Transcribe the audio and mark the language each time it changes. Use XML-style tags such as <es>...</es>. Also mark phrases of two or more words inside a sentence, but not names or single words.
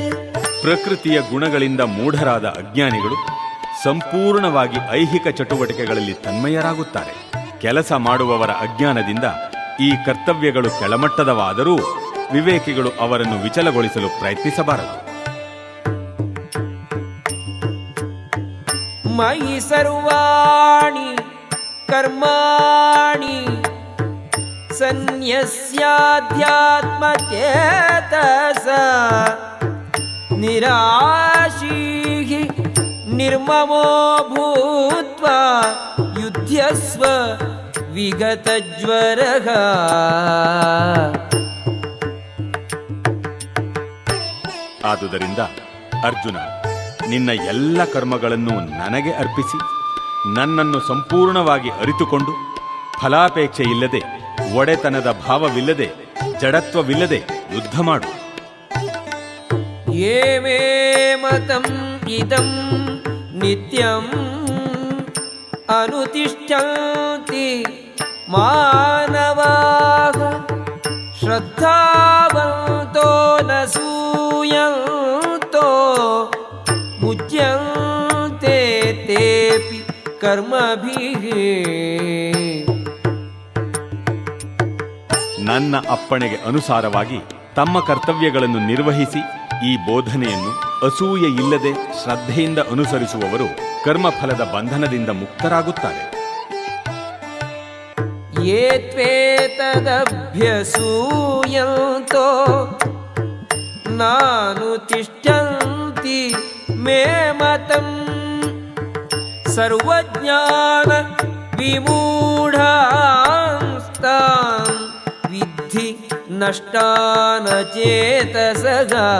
<kn>ಪ್ರಕೃತಿಯ ಗುಣಗಳಿಂದ ಮೂಢರಾದ ಅಜ್ಞಾನಿಗಳು ಸಂಪೂರ್ಣವಾಗಿ ಐಹಿಕ ಚಟುವಟಿಕೆಗಳಲ್ಲಿ ತನ್ಮಯರಾಗುತ್ತಾರೆ. ಕೆಲಸ ಮಾಡುವವರ ಅಜ್ಞಾನದಿಂದ ಈ ಕರ್ತವ್ಯಗಳು ಕೆಳಮಟ್ಟದವಾದರೂ ವಿವೇಕಿಗಳು ಅವರನ್ನು ವಿಚಲಗೊಳಿಸಲು ಪ್ರಯತ್ನಿಸಬಾರದು.</kn> <sa>ಮಯಿ ಸರ್ವಾಣಿ ಕರ್ಮಾಣಿ ಸನ್ಯಸ್ಯಾಧ್ಯಾತ್ಮಚೇತಸ ನಿರಾಶೀಃ ನಿರ್ಮಮೋ ಭೂತ್ವಾ ಯುಧ್ಯಸ್ವ ವಿಗತಜ್ವರಃ.</sa> <kn>ಆದುದರಿಂದ ಅರ್ಜುನ, ನಿನ್ನ ಎಲ್ಲ ಕರ್ಮಗಳನ್ನು ನನಗೆ ಅರ್ಪಿಸಿ ನನ್ನನ್ನು ಸಂಪೂರ್ಣವಾಗಿ ಅರಿತುಕೊಂಡು ಫಲಾಪೇಕ್ಷೆ ಇಲ್ಲದೆ, ಒಡೆತನದ ಭಾವವಿಲ್ಲದೆ, ಜಡತ್ವವಿಲ್ಲದೆ ಯುದ್ಧ ಮಾಡು.</kn> <sa>ये मे मतम् इदं नित्यम् अनुतिष्ठन्ति मानवाः श्रद्धावन्तो न सूयन्तो मुच्यन्ते तेऽपि कर्मभिः.</sa> <kn>ನನ್ನ ಅಪ್ಪಣೆಗೆ ಅನುಸಾರವಾಗಿ ತಮ್ಮ ಕರ್ತವ್ಯಗಳನ್ನು ನಿರ್ವಹಿಸಿ ಈ ಬೋಧನೆಯನ್ನು ಅಸೂಯೆ ಇಲ್ಲದೆ ಶ್ರದ್ಧೆಯಿಂದ ಅನುಸರಿಸುವವರು ಕರ್ಮಫಲದ ಬಂಧನದಿಂದ ಮುಕ್ತರಾಗುತ್ತಾರೆ.</kn> <sa>ಯೇ ತ್ವೇತದಭ್ಯಸೂಯಂತೋ ನಾನುತಿಷ್ಠಂತಿ ಮೇ ಮತಂ ಸರ್ವಜ್ಞಾನ ವಿಮೂಢಾಂಸ್ತಾನ್ ವಿದ್ಧಿ ನಷ್ಟಾನ ಚೇತಸಃ.</sa>